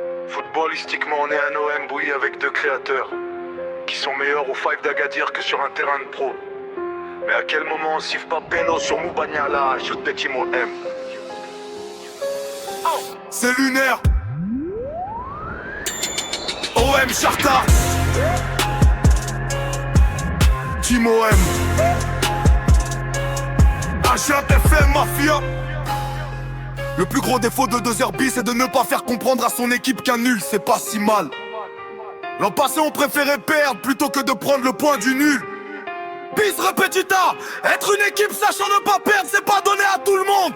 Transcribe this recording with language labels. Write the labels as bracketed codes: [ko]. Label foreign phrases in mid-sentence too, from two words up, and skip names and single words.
[fr] Footballistiquement, on est un OM bouilli avec deux créateurs qui sont meilleurs au five d'Agadir que sur un terrain de pro. Mais à quel moment on siffle pas Bello sur Moubagna je te dis mon M. C'est lunaire. OM Charta. Team OM. HFM Mafia. Le plus gros défaut de 2RB, c'est de ne pas faire comprendre à son équipe qu'un nul c'est pas si mal. L'an passé on préférait perdre plutôt que de prendre le point du nul. [la] Bis repetita. [fr] Être une équipe sachant ne pas perdre, c'est pas donné à tout le monde.